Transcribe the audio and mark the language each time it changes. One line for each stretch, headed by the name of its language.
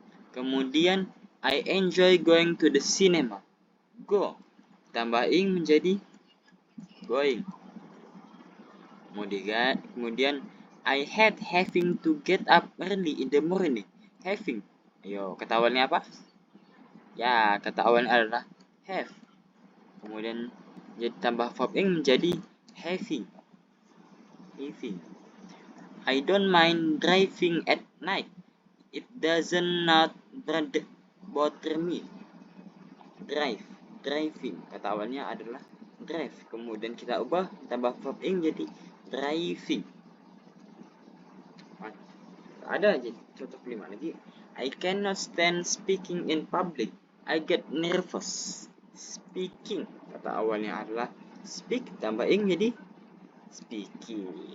English: Kemudian I enjoy going to the cinema. Go.
Indonesian: Tambah ing menjadi going. Kemudian
English: I hate having to get up early in the morning.
Indonesian: Having. Ayo, kata awalnya apa? Ya, kata awalnya adalah have. Kemudian jadi tambah verb ing menjadi having. Having.
English: I don't mind driving at night. It doesn't not bother me. Driving.
Indonesian: Kata awalnya adalah drive. Kemudian kita ubah tambah verb ing jadi driving. Ada aja contoh kelima lagi.
English: I cannot stand speaking in public. I get nervous. Speaking.
Indonesian: Kata awalnya adalah speak tambah ing jadi speaking.